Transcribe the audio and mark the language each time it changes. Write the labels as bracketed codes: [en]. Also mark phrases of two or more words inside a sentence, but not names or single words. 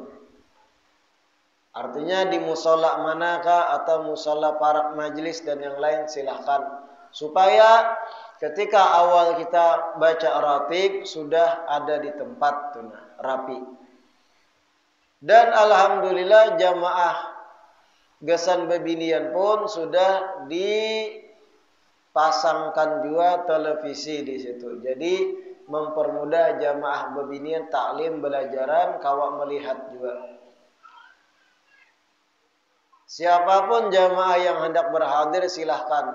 [id] Artinya di musola manakah atau musola para majelis dan yang lain silahkan. Supaya ketika awal kita baca ratib sudah ada di tempat rapi. Dan alhamdulillah jamaah Gesan Bebinian pun sudah dipasangkan juga televisi di situ. Jadi mempermudah jamaah Bebinian taklim belajaran kawak melihat juga. Siapapun jamaah yang hendak berhadir silahkan.